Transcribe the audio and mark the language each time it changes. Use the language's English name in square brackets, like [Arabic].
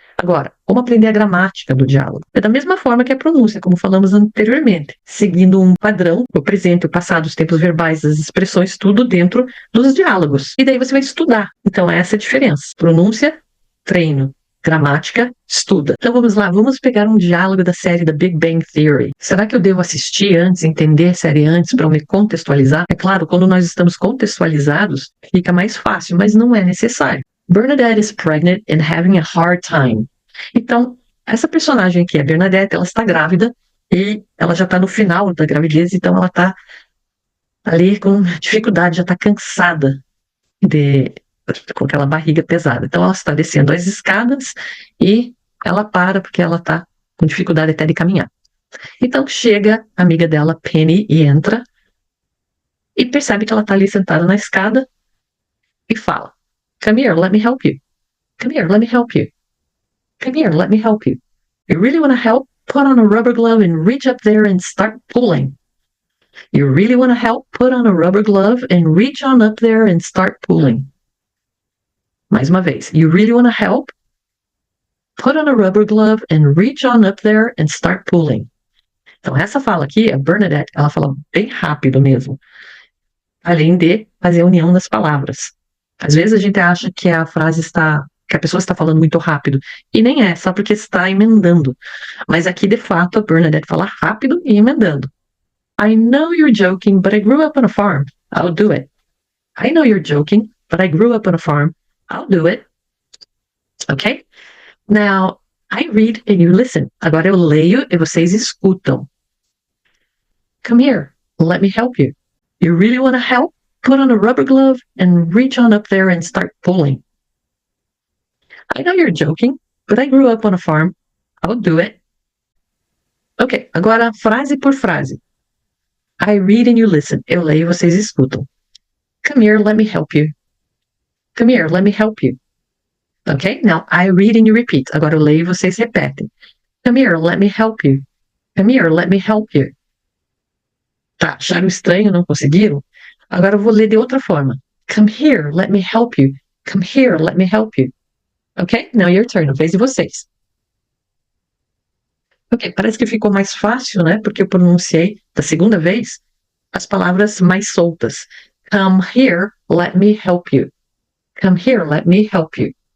[Portuguese] Agora, como aprender a gramática do diálogo? É da mesma forma que a pronúncia, como falamos anteriormente, seguindo um padrão, o presente, o passado, os tempos verbais, as expressões, tudo dentro dos diálogos. E daí você vai estudar. Então, essa é a diferença. Pronúncia, treino. Gramática, estuda. Então vamos lá, vamos pegar um diálogo da série The Big Bang Theory. Será que eu devo assistir antes, entender a série antes para me contextualizar? É claro, quando nós estamos contextualizados, fica mais fácil, mas não é necessário. [English] Bernadette is pregnant and having a hard time. [Portuguese] Então, essa personagem aqui, a Bernadette, ela está grávida e ela já está no final da gravidez, então ela está ali com dificuldade, já está cansada com aquela barriga pesada. Então ela está descendo as escadas e ela para porque ela está com dificuldade até de caminhar. Então chega a amiga dela, Penny, e entra e percebe que ela está ali sentada na escada e fala: [English] "Come here, let me help you. Come here, let me help you. Come here, let me help you. You really want to help? Put on a rubber glove and reach up there and start pulling. You really want to help? Put on a rubber glove and reach on up there and start pulling." [Portuguese] Mais uma vez. [English] You really want to help? Put on a rubber glove and reach on up there and start pulling. [Portuguese] Então, essa fala aqui, a Bernadette, ela fala bem rápido mesmo. Além de fazer a união das palavras. Às vezes a gente acha que a frase está, que a pessoa está falando muito rápido. E nem é, só porque está emendando. Mas aqui, de fato, a Bernadette fala rápido e emendando. [English] I know you're joking, but I grew up on a farm. I'll do it. I know you're joking, but I grew up on a farm. I'll do it. Okay? Now, I read and you listen. [Portuguese] Agora eu leio e vocês escutam. [English] Come here. let me help you. You really want to help? Put on a rubber glove and reach on up there and start pulling. I know you're joking, but I grew up on a farm. I'll do it. [Portuguese] Ok, agora frase por frase. [English] I read and you listen. [Portuguese] Eu leio e vocês escutam. [English] Come here, let me help you. Come here, let me help you. Ok? Now, I read and you repeat. [Portuguese] Agora eu leio e vocês repetem. [English] Come here, let me help you. Come here, let me help you. [Portuguese] Tá, acharam estranho, não conseguiram? Agora eu vou ler de outra forma. [English] Come here, let me help you. Come here, let me help you. Ok? Now your turn, [Portuguese] a vez de vocês. Ok, parece que ficou mais fácil, né? Porque eu pronunciei, da segunda vez, as palavras mais soltas. [English] Come here, let me help you. Come here, let me help you.